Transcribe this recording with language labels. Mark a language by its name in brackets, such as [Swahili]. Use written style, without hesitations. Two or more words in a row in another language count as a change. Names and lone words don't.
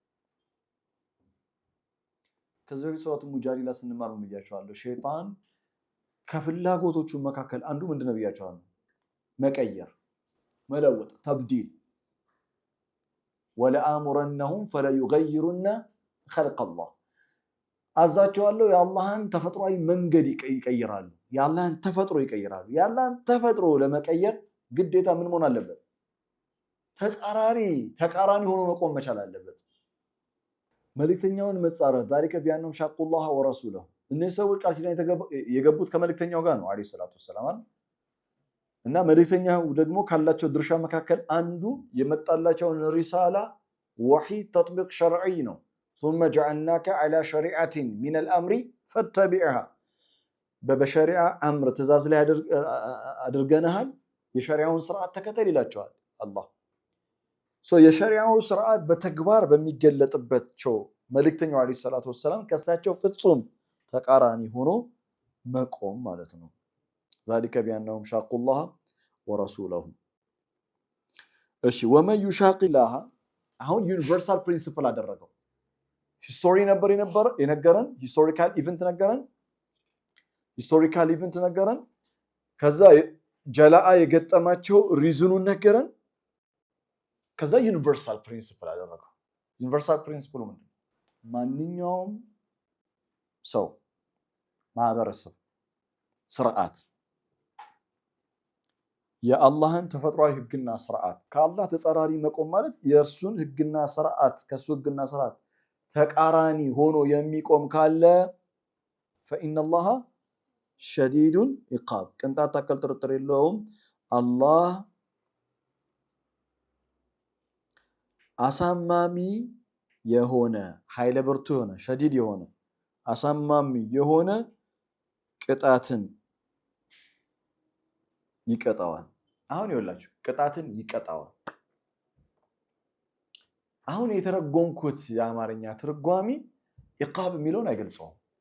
[Amharic] ከዚህ በፊት ሱረቱ ሙጃዲላ ስንማር ምን ብያቸዋለሁ ሸይጣን ከፍላጎቶቹ መካከል አንዱ ምንድነው ብያቸዋለሁ መቀየር መለወጥ [Arabic] تبديل ولآمرنهم فليغيرن خلق الله [Amharic] አዛቸዋለሁ የአላህን ተፈጥሯዊ መንገድ ይቀይራሉ የአላህን ተፈጥሮ ይቀይራሉ የአላህን ተፈጥሮ ለመቀየር ግዴታ ምን መሆን አለበት ተቃራኒ ሆኖ መቆም መቻል አለበት መልእክተኛውን መጻረር [Arabic] ذلك بانهم شاقوا الله ورسوله [Amharic] እነዚህ ሰዎች ቃል ኪዳን የገቡት ከመልእክተኛው ጋር ነው አለይሂ [Arabic] الصلاة والسلام [Amharic] እና መልእክተኛው ደግሞ ካላቸው ድርሻ መካከል አንዱ የመጣላቸውን [Arabic] رسالة وحي تطبيق شرعي [Amharic] ነው ثم [Arabic] جعلناك على شريعه من الامر فاتبعها [Amharic] በበሸሪዓ አምር ትእዛዝ ላይ አድርገናል የሸሪዓውን ስርዓት ተከተል ይላቸዋል አላህ የሸሪዓው ስርዓት በተግባር በሚገለጥባቸው መልእክተኛው [Arabic] عليه الصلاة والسلام [Amharic] ከሳቸው ፍጹም ተቃራኒ ሆኖ መቆም ማለት ነው [Arabic] ذلك بانهم شاقوا الله ورسوله [Amharic] እሺ [Arabic] ومن يشاق الله [Amharic] አሁን [English] universal principle [Amharic] አደረገው ሂስቶሪ ነበር የነገረን ሂስቶሪካል ኢቨንት ነገረን ከዛ ጀላአ የገጠማቸው ሪዝኑን ነገረን ከዛ [English] universal principle [Amharic] አደረገው [English] universal principle [Amharic] ምንድነው ማንኛውም ሰው ማህበረሰብ ስርዓት የአላህን ተፈጥሯዊ ህግና ስርዓት ከአላህ ተጻራሪ መቆም ማለት የእርሱን ህግና ስርዓት ከሱ ህግና ስርዓት ተቃራኒ ሆኖ የሚቆም ካለ [Arabic] فإن الله شديد العقاب [Amharic] ቅንጣት ታክል ጥርጥር የለውም አላህ አሳማሚ የሆነ ኃይለ ብርቱ የሆነ ሸዲድ የሆነ አሳማሚ የሆነ ቅጣትን ይቀጣዋል አሁን ይወላችሁ ቅጣትን ይቀጣዋል አሁን የተረጎምኩት የአማርኛ ትርጓሜ ኢቃብ የሚለውን አይገልጸውም